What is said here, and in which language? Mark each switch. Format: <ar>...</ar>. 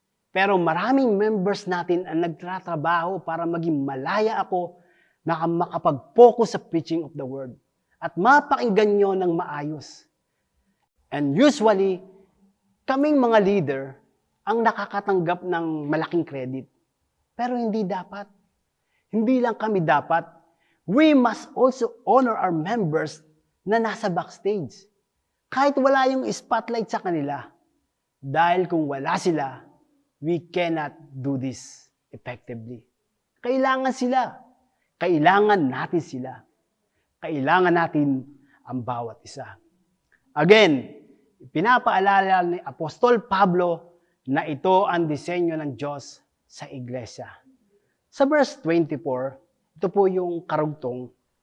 <tl>Pero maraming members natin ang nagtatrabaho para maging malaya ako na makapag-focus sa</tl> <en>preaching of the word</en> <tl>at mapakinggan nyo ng maayos.</tl> <en>And usually,</en> <tl>kaming mga leader ang nakakatanggap ng malaking credit. Pero hindi dapat. Hindi lang kami dapat.</tl> <en>We must also honor our members</en> <tl>na nasa backstage. Kahit wala yung spotlight sa kanila. Dahil kung wala sila,</tl> <en>we cannot do this effectively.</en> <tl>Kailangan sila. Kailangan natin sila. Kailangan natin ang bawat isa. Again, pinapaalala ni Apostol Pablo na ito ang disenyo ng Diyos sa iglesia. Sa verse 24, ito po yung karugtong.</tl>